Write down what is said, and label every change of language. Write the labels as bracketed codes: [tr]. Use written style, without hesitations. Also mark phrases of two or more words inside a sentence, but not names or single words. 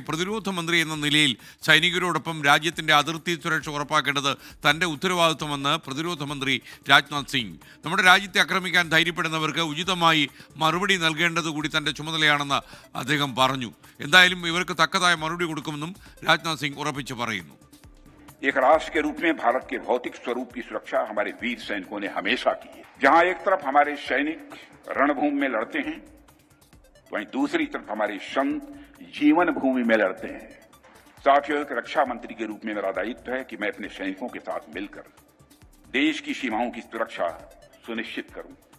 [ml] പ്രതിരോധ മന്ത്രി എന്ന നിലയിൽ സൈനികരോടൊപ്പം രാജ്യത്തിൻ്റെ അതിർത്തി സുരക്ഷ ഉറപ്പാക്കേണ്ടത് തൻ്റെ ഉത്തരവാദിത്വമെന്ന് പ്രതിരോധ മന്ത്രി രാജ്നാഥ് സിംഗ്. നമ്മുടെ രാജ്യത്തെ ആക്രമിക്കാൻ ധൈര്യപ്പെടുന്നവർക്ക് ഉചിതമായി മറുപടി നൽകേണ്ടത് കൂടി തൻ്റെ ചുമതലയാണെന്ന് അദ്ദേഹം പറഞ്ഞു. എന്തായാലും ഇവർക്ക് തക്കതായ മറുപടി കൊടുക്കുമെന്നും രാജ്നാഥ് സിംഗ് ഉറപ്പിച്ചു പറയുന്നു. [hi] एक राष्ट्र के रूप में भारत के भौतिक स्वरूप की सुरक्षा हमारे वीर सैनिकों ने हमेशा की है। जहां एक तरफ हमारे सैनिक रणभूमि में लड़ते हैं, वहीं दूसरी तरफ हमारे संत जीवन भूमि में लड़ते हैं। साथियों, एक रक्षा मंत्री के रूप में मेरा दायित्व है कि मैं अपने सैनिकों के साथ मिलकर देश की सीमाओं की सुरक्षा सुनिश्चित करूं।